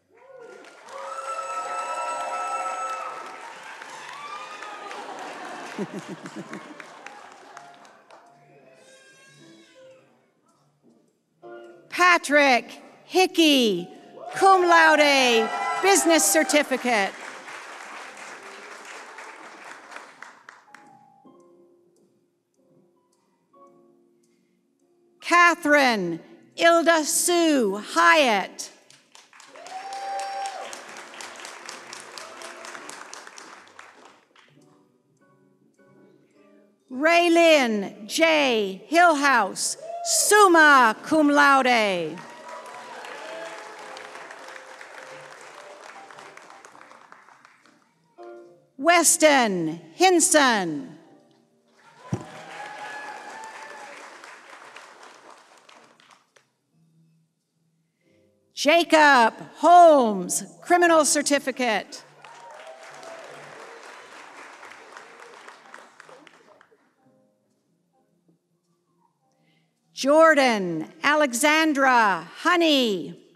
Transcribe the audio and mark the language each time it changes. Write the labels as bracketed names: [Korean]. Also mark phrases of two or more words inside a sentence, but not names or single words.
[English] Patrick Hickey, [Latin] cum laude, [English] business certificate. Catherine Ilda Sue Hyatt. Raylyn J. Hillhouse, [Latin] summa cum laude. [English] Weston Hinson. Jacob Holmes, criminal certificate. Jordan Alexandra Honey.